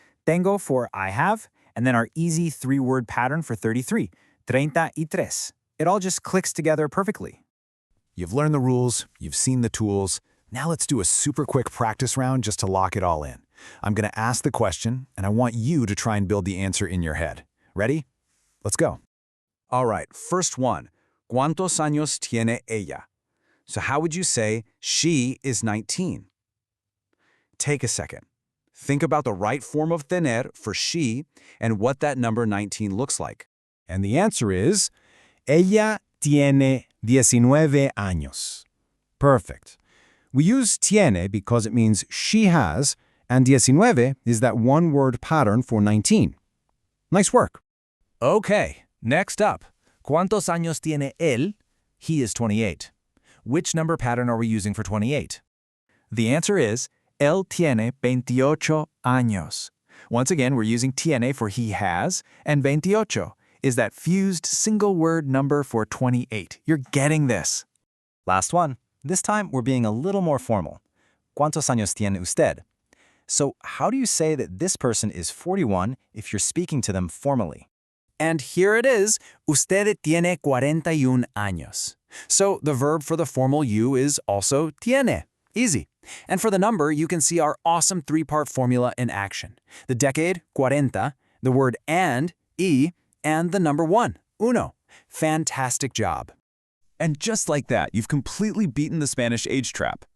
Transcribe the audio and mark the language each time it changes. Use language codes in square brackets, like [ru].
[en] Tengo for I have, and then our easy three-word pattern for 33, 33. It all just clicks together perfectly. You've learned the rules, you've seen the tools. Now let's do a super quick practice round just to lock it all in. I'm going to ask the question, and I want you to try and build the answer in your head. Ready? Let's go. All right, first one. [es] ¿Cuántos años tiene ella? [en] So how would you say she is 19? Take a second. Think about the right form of tener for she and what that number 19 looks like. And the answer is, [es] ella tiene 19 años. [en] Perfect. We use tiene because it means she has, and 19 is that one-word pattern for 19. Nice work. Okay, next up. [es] ¿Cuántos años tiene él? [en] He is 28. Which number pattern are we using for 28? The answer is, [es] él tiene 28 años. [en] Once again, we're using tiene for he has, and 28 is that fused single-word number for 28. You're getting this. Last one. This time, we're being a little more formal. [es] ¿Cuántos años tiene usted? [en] So how do you say that this person is 41 if you're speaking to them formally? And here it is, [es] usted tiene 41 años. [en] So the verb for the formal you is also tiene. Easy. And for the number, you can see our awesome three-part formula in action. The decade, 40, the word and the number 1, uno. Fantastic job. And just like that, you've completely beaten the Spanish age trap.